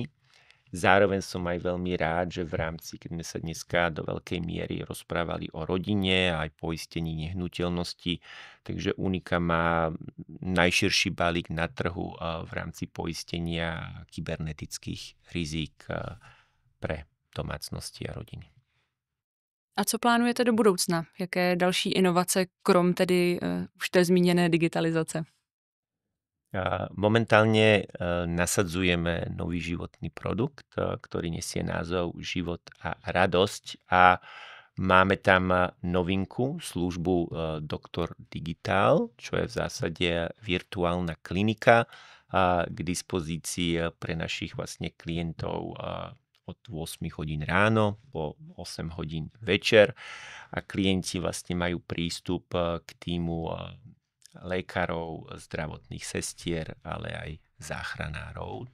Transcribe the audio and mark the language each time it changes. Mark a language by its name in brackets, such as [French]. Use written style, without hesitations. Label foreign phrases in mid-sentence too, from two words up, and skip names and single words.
[Slovak] Zároveň som aj veľmi rád, že v rámci, keď sme sa dneska do veľkej miery rozprávali o rodine a aj poistení nehnuteľnosti, takže Unika má najširší balík na trhu v rámci poistenia kybernetických rizík pre domácnosti a rodiny. [Czech] A co plánujete do budoucna? Jaké další inovace, krom tedy už té zmíněné digitalizace? [Slovak] Momentálne nasadzujeme nový životný produkt, ktorý nesie názov Život a radosť a máme tam novinku, službu Doktor Digitál, čo je v zásade virtuálna klinika k dispozícii pre našich vlastne klientov od 8 hodín ráno po 8 hodín večer a klienti vlastne majú prístup k týmu lekárov, zdravotných sestier, ale aj záchranárov.